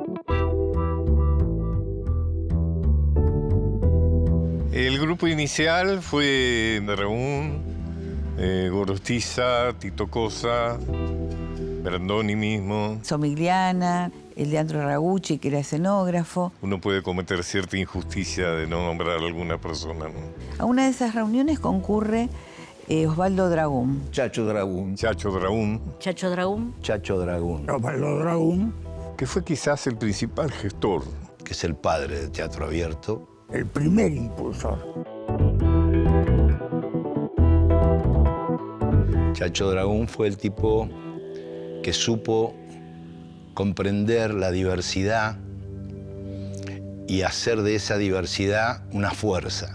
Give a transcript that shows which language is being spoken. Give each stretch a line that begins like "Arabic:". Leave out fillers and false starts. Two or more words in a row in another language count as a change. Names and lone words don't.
Spanish: El grupo inicial fue Reún, Gorostiza, Tito Cosa, Brandoni mismo. Somigliana, el Leandro Ragucci, que era escenógrafo. Uno puede cometer cierta injusticia de no nombrar a alguna persona, ¿no? A una de esas reuniones concurre Osvaldo Dragún. Chacho Dragún. Chacho Dragún. Chacho Dragún. Chacho Dragún. Osvaldo Dragún. Que fue quizás el principal gestor. Que es el padre del Teatro Abierto. El primer impulsor. Chacho Dragún fue el tipo que supo comprender la diversidad y hacer de esa diversidad una fuerza.